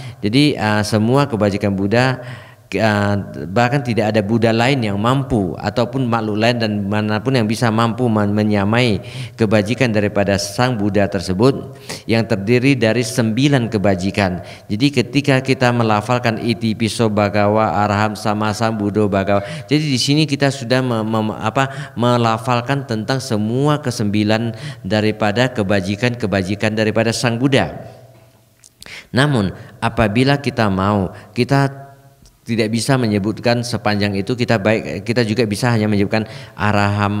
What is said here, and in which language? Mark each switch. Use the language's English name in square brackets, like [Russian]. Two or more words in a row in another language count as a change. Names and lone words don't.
[Indonesian] Jadi semua kebajikan Buddha, bahkan tidak ada Buddha lain yang mampu ataupun makhluk lain dan manapun yang bisa mampu menyamai kebajikan daripada sang Buddha tersebut yang terdiri dari 9 kebajikan. Jadi ketika kita melafalkan [Pali] iti piso bhagawa araham sama sambuddho bhagawa, [Indonesian] jadi di sini kita sudah melafalkan tentang semua ke-9 daripada kebajikan-kebajikan daripada sang Buddha. Namun apabila kita kita tidak bisa menyebutkan sepanjang itu, kita juga bisa hanya menyebutkan araham.